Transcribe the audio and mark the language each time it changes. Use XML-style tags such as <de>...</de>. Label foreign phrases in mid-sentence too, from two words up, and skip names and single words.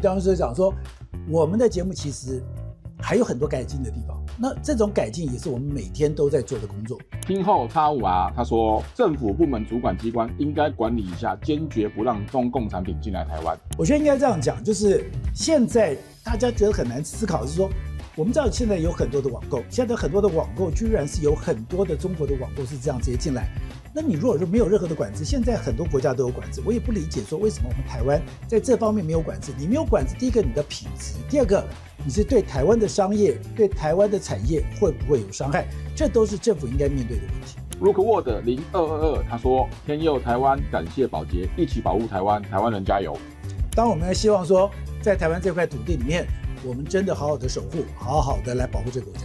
<zh>當時講說，我們的節目其實還有很多改進的地方，那這種改進也是我們每天都在做的工作。聽後X5R他說，政府部門主管機關應該管理一下，堅決不讓中共產品進來台灣。我覺得應該這樣講，就是現在大家覺得很難思考，是說我們知道現在有很多的網購，現在很多的網購居然是有很多的中国的網购是這樣直接進來。那你如果说沒有任何的管制，現在很多國家都有管制，我也不理解說為什麼我们台灣在這方面沒有管制。你沒有管制，第一個你的品質，第二個你是對台灣的商業、對台灣的產業會不會有傷害，這都是政府應該面對的問題。 Rookwood 0222他說，天佑台灣，感謝寶傑，一起保護台灣，台灣人加油。當我們希望說在台灣這塊土地裡面，我們真的好好的守護，好好的來保護這個國家。</zh>